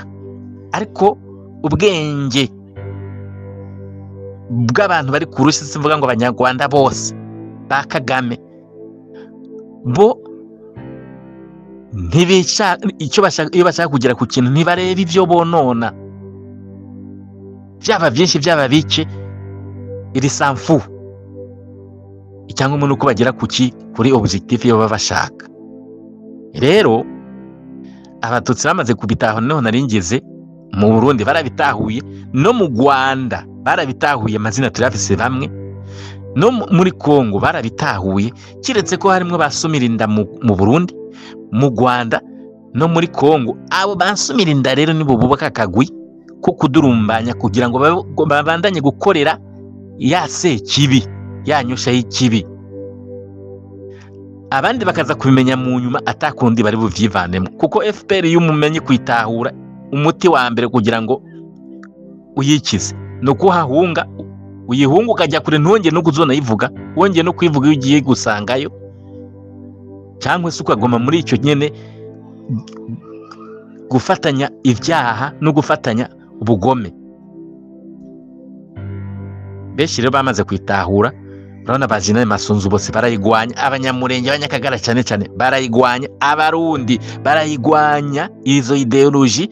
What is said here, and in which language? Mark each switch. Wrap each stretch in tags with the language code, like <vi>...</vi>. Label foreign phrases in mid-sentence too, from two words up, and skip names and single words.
<rw>Ariko ubwenge bw'abantu bari ku rushi, simvuga ngo abanyarwanda bose ba Kagame bo ntibishaka icyo bashaka. Iyo bashaka kugera ku kintu ntibareba ibyo bonona, byaba byinshi byaba bike, iri sanfu cyangwa umuntu uko bagera kuri objectif yo baba bashaka. Rero abatutsi bamaze kubitaho, noneho naringeze mu Burundi barabitahuye, no mu Rwanda barabitahuye, amazina turafise bamwe, no muri Kongo barabitahuye, kiretse ko harimo basumira inda mu Burundi, mu Rwanda no muri Kongo. Abo basumira inda rero nibo bubaka akagwi ko kudurumbanya kugira ngo babandanye gukorera ya Sekibi, ya nyosha y'ikibi. Abandi bakaza kubimenya mu nyuma atakundi bari buvyivanemo, kuko FPR y'umumenyi kwitahura umuti wa mbere kugira ngo uyikize no kuhahunga, uyihunga ukajya kure, ntongeye no kuzona yivuga, wongeye no kwivuga iyo ugiye gusangayo, cyangwa se ukagoma muri icyo nyene gufatanya ibyaha no gufatanya ubugome. Benshi rero bamaze kwitahura, urabona Bazina Masunzu bose barayigwanya, abanyamurenge, abanyakagara cyane cyane barayigwanya, abarundi barayigwanya izo ideology.</rw>